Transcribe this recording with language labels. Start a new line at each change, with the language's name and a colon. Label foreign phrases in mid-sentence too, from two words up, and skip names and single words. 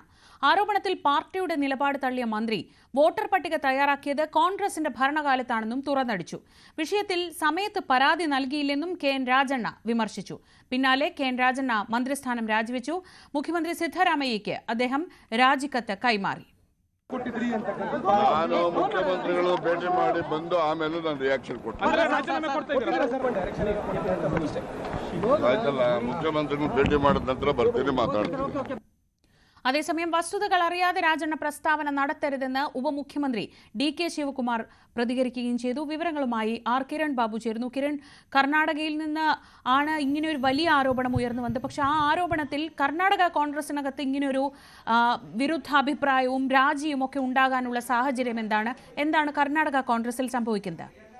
Malayalam: ആരോപണത്തിൽ പാർട്ടിയുടെ നിലപാട് തള്ളിയ മന്ത്രി വോട്ടർ പട്ടിക തയ്യാറാക്കിയത് കോൺഗ്രസിന്റെ ഭരണകാലത്താണെന്നും തുറന്നടിച്ചു. വിഷയത്തിൽ സമയത്ത് പരാതി നൽകിയില്ലെന്നും കെ.എൻ. രാജണ്ണ വിമർശിച്ചു. പിന്നാലെ കെ.എൻ. രാജണ്ണ മന്ത്രിസ്ഥാനം രാജിവെച്ചു. മുഖ്യമന്ത്രി സിദ്ധരാമയ്യയ്ക്ക് അദ്ദേഹം രാജിക്കത്ത് കൈമാറി.
Kannada: ನಾನು ಮುಖ್ಯಮಂತ್ರಿಗಳು ಭೇಟಿ ಮಾಡಿ ಬಂದು ಆಮೇಲೆ ನಾನು ರಿಯಾಕ್ಷನ್ ಆಯ್ತಲ್ಲ. ಮುಖ್ಯಮಂತ್ರಿಗಳು ಭೇಟಿ ಮಾಡಿದ ನಂತರ ಬರ್ತೀನಿ, ಮಾತಾಡ್ತೀನಿ.
Malayalam: അതേസമയം വസ്തുതകൾ അറിയാതെ രാജണ്ണ പ്രസ്താവന നടത്തരുതെന്ന് ഉപമുഖ്യമന്ത്രി ഡി.കെ. ശിവകുമാർ പ്രതികരിക്കുകയും ചെയ്തു. വിവരങ്ങളുമായി ആർ. കിരൺ ബാബു ചേരുന്നു. കിരൺ, കർണാടകയിൽ നിന്ന് ആണ് ഇങ്ങനെയൊരു വലിയ ആരോപണം ഉയർന്നു വന്നത്. പക്ഷെ ആ ആരോപണത്തിൽ കർണാടക കോൺഗ്രസിനകത്ത് ഇങ്ങനെയൊരു വിരുദ്ധാഭിപ്രായവും രാജിയും ഒക്കെ ഉണ്ടാകാനുള്ള സാഹചര്യം എന്താണ് കർണാടക കോൺഗ്രസിൽ സംഭവിക്കുന്നത്?